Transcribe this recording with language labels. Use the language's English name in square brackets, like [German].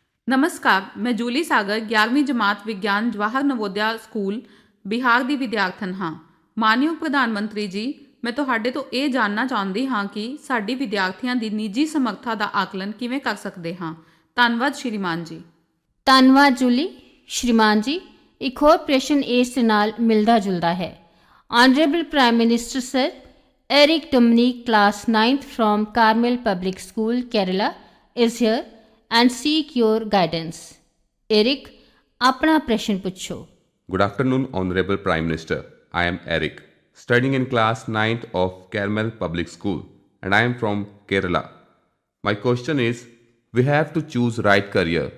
[Punjabi] ਨਮਸਕਾਰ, ਮੈਂ ਜੂਲੀ ਸਾਗਰ 11ਵੀਂ ਜਮਾਤ ਵਿਗਿਆਨ ਜਵਾਹਰ ਨਵੋਦਿਆ ਸਕੂਲ ਬਿਹਾਰ ਦੀ ਵਿਦਿਆਰਥਣ ਹਾਂ। ਮਾਨਯੋਗ ਪ੍ਰਧਾਨ ਮੰਤਰੀ ਜੀ, ਮੈਂ ਤੁਹਾਡੇ ਤੋਂ ਇਹ ਜਾਣਨਾ ਚਾਹੁੰਦੀ ਹਾਂ ਕਿ ਸਾਡੀ ਵਿਦਿਆਰਥੀਆਂ ਦੀ ਨਿੱਜੀ ਸਮਰੱਥਾ ਦਾ ਆਕਲਨ ਕਿਵੇਂ ਕਰ ਸਕਦੇ ਹਾਂ। ਧੰਨਵਾਦ ਸ਼੍ਰੀਮਾਨ ਜੀ। ਧੰਨਵਾਦ ਜੂਲੀ। ਸ਼੍ਰੀਮਾਨ ਜੀ, ਇੱਕ ਹੋਰ ਪ੍ਰਸ਼ਨ ਇਸ ਦੇ ਨਾਲ ਮਿਲਦਾ ਜੁਲਦਾ ਹੈ। [English] Honourable prime minister sir, Eric Dominic, class 9th from Carmel Public School, Kerala, is here and seek your guidance. [Punjabi] Eric, ਆਪਣਾ ਪ੍ਰਸ਼ਨ ਪੁੱਛੋ। [English] Good afternoon, Honorable Prime Minister. I am Eric, studying in class 9th of Carmel Public School, and I am from Kerala. My question is, we have to choose right career.